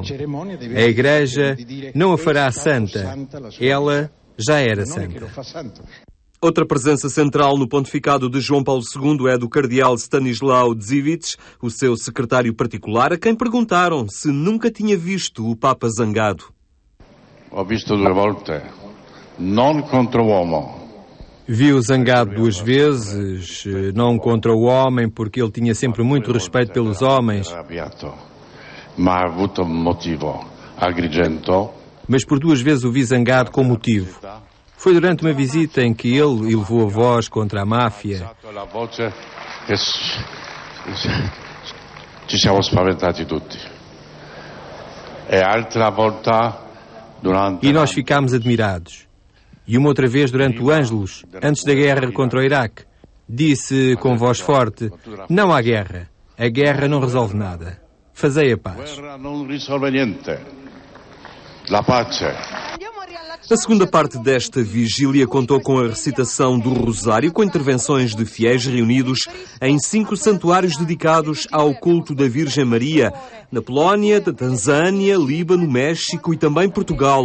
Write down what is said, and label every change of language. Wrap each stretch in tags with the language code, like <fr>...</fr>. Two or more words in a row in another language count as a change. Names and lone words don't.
<pt>A Igreja não a fará santa. Ela já era santa. Outra presença central no pontificado de João Paulo II é do cardeal Stanislaw Dziwisz, o seu secretário particular, a quem perguntaram se nunca tinha visto o Papa zangado.</pt> <it>Ho visto 2 volte, non contra o uomo.</it> <pt>Vi-o zangado 2 vezes, não contra o homem, porque ele tinha sempre muito respeito pelos homens.</pt> <it>Ma ha avuto un motivo, Agrigento.</it> <pt>Mas por 2 vezes o vi zangado com motivo. Foi durante uma visita em que ele elevou a voz contra a máfia.</pt> <it>Ci siamo spaventati tutti. E altra volta durante...</it> <pt>E nós ficámos admirados. E uma outra vez durante o Ângelus, antes da guerra contra o Iraque, disse com voz forte: não há guerra. A guerra não resolve nada. fazei a paz. A segunda parte desta vigília contou com a recitação do Rosário, com intervenções de fiéis reunidos em 5 santuários dedicados ao culto da Virgem Maria, na Polónia, na Tanzânia, Líbano, México e também Portugal.</pt>